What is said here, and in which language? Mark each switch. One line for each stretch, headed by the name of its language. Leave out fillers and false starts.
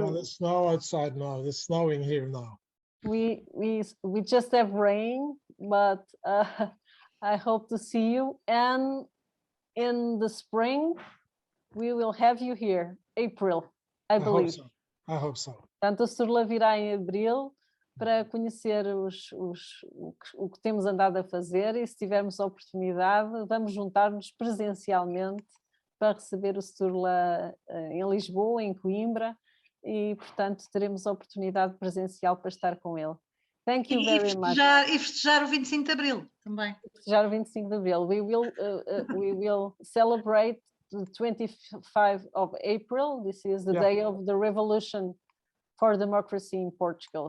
English: Yeah, there's snow outside now. It's snowing here now. We just have rain, but I hope to see you. And in the spring, we will have you here, April, I believe. I hope so.
Portuguese: Portanto, a Sturla virá em abril para conhecer o que temos andado a fazer, e se tivermos a oportunidade, vamos juntar-nos presencialmente para receber o Sturla em Lisboa, em Coimbra, e, portanto, teremos a oportunidade presencial para estar com ele.
English: Thank you very much.
Portuguese: E festejar o 25 de Abril também. Festejar o 25 de Abril.
English: We will celebrate the 25th of April. This is the day of the revolution for democracy in Portugal.